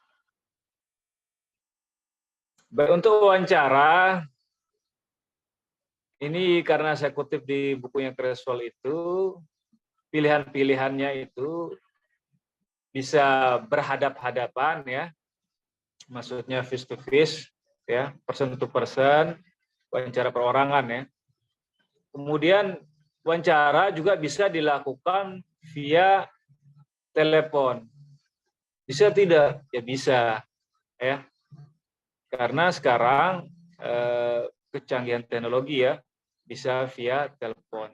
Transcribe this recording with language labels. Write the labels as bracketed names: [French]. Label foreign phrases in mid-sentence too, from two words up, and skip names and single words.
[Indonesian] Baik, untuk wawancara, ini karena saya kutip di bukunya Creswell itu, pilihan-pilihannya itu bisa berhadap-hadapan, ya, maksudnya [English] face to face, [Indonesian] ya, [English] person to person, [Indonesian] wawancara perorangan, ya. Kemudian wawancara juga bisa dilakukan via telepon. Bisa tidak? Ya bisa, ya. Karena sekarang kecanggihan teknologi, ya, bisa via telepon.